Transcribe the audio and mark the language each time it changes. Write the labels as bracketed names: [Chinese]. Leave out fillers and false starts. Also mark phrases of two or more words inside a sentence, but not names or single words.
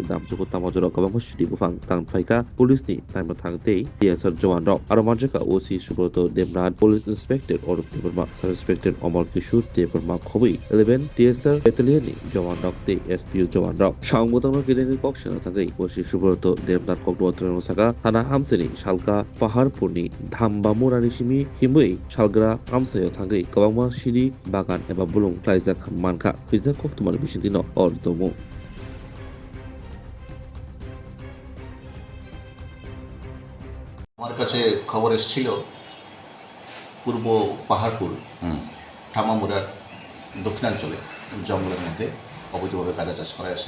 [Kok Borok] Damsuku Tamajoro Kabamo Shidi Bufang Tang Phaika Police ni Naimotangte DSR Jawan Rok Aromanjaka OC Subroto Demran Police Inspector Orup Deberma Sub Inspector Omar Kishur Deberma Khobi 11 DSR Battalion ni Jawan Rok te SPU Jawan Rok Sangmotang Gideni Kokshana Tangai OC Subroto Demran Kokdwatran Saka Thana Hamseni Shalka Paharpurni Thambamura Nishimi Himui Shalgra Amsayo Tangai Kabama Shidi Bagan Eba Bulung Plaizak Manka Pizak Koktumar Bishintino or Domo [Bangla] আমার কাছে খবর এসেছিল পূর্ব পাহাড়পুর থামামুরার দক্ষিণাঞ্চলে জঙ্গলের মধ্যে অবৈধভাবে গাঁজা চাষ করা আছে।